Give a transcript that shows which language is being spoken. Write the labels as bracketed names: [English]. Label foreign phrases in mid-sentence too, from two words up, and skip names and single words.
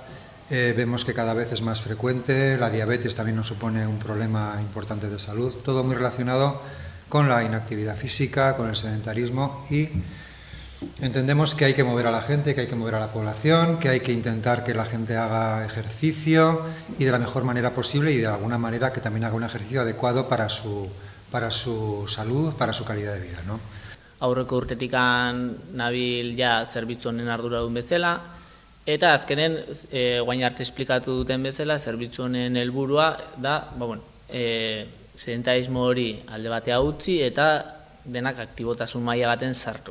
[Spanish] Vemos que cada vez es más frecuente, la diabetes también nos supone un problema importante de salud, todo muy relacionado con la inactividad física, con el sedentarismo, y entendemos que hay que mover a la gente, que hay que mover a la población, que hay que intentar que la gente haga ejercicio y de la mejor manera posible y de alguna manera que también haga un ejercicio adecuado para su salud, para su calidad de vida, ¿no? [Basque] Aurreko urtetikan nabil ja zerbitzu honen arduradun bezala, eta azkenen, guain arte esplikatu duten bezala, zerbitzu honen helburua da, sedentarismo hori alde batea utzi eta denak aktibotasun maila baten sartu.